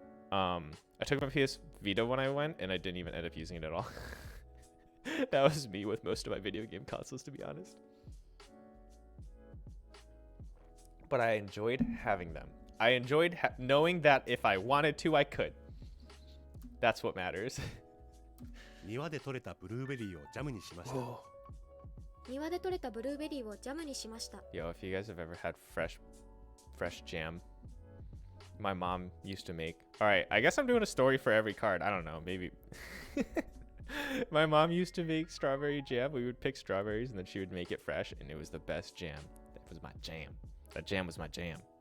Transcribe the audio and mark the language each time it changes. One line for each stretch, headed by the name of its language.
English: I took my PS Vita when I went, and I didn't even end up using it at all. That was me with most of my video game consoles, to be honest. But I enjoyed having them. I enjoyed knowing that if I wanted to, I could. That's what matters.
Japanese: 庭で採れたブルーベリーをジャムにしました。庭で採れたブルーベリーをジャムにしました。
English: Yo, if you guys have ever had fresh jam, my mom used to make. All right, I guess I'm doing a story for every card. I don't know, maybe. My mom used to make strawberry jam. We would pick strawberries, and then she would make it fresh, and it was the best jam. That was my jam. That jam was my jam.